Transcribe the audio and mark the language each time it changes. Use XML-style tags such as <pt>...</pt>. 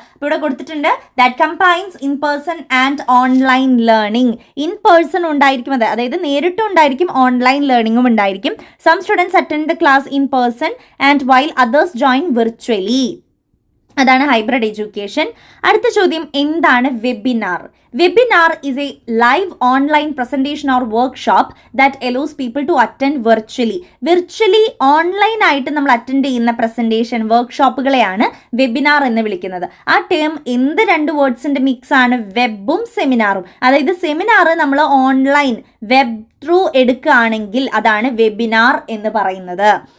<ml>അപ്പോൾ ഇവിടെ കൊടുത്തിട്ടുണ്ട്</ml> <en>That combines in person and online learning.</en> <ml>In person ഉണ്ടായിരിക്കും, അതായത് നേരിട്ടും ഉണ്ടായിരിക്കും, ഓൺലൈൻ ലേണിംഗും ഉണ്ടായിരിക്കും.</ml> <en>Some students attend the class in person and while others join virtually.</en> <ml>അതാണ് ഹൈബ്രിഡ് എഡ്യൂക്കേഷൻ. അടുത്ത ചോദ്യം എന്താണ് webinar.</ml> <en>Webinar is a live online presentation or workshop that allows people to attend virtually.</en> <ml>Online ആയിട്ട് നമ്മൾ attend ചെയ്യുന്ന presentation വർക്ക്ഷോപ്പുകളെയാണ് webinar എന്ന് വിളിക്കുന്നത്. ആ ടേം എന്ത് രണ്ട് വേർഡ്സിന്റെ മിക്സ് ആണ്, വെബും സെമിനാറും. അതായത് സെമിനാർ നമ്മൾ ഓൺലൈൻ വെബ് ത്രൂ എടുക്കുകയാണെങ്കിൽ അതാണ് വെബിനാർ എന്ന് പറയുന്നത്.</ml>